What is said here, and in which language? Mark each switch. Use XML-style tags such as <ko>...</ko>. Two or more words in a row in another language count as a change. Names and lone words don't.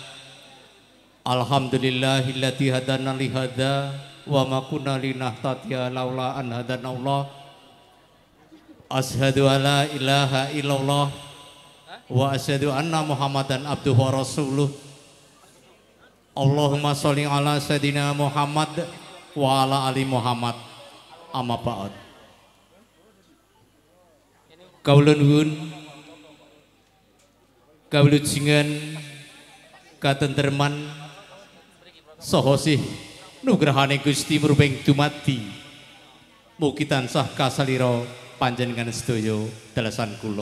<ar>الحمد لله الذي هدانا لهذا وما كنا لنهتدي لولا أن هدانا الله. أشهد أن لا إله إلا الله وأشهد أن محمدا عبده ورسوله. اللهم صل على سيدنا محمد وعلى آل محمد. أما بعد.</ar> <jv>Kaula nuwun kawlujengan katentreman saha sih nugrahane Gusti mruping dumadi mugi tansah kasalira panjenengan sedaya dalasan kula.</jv>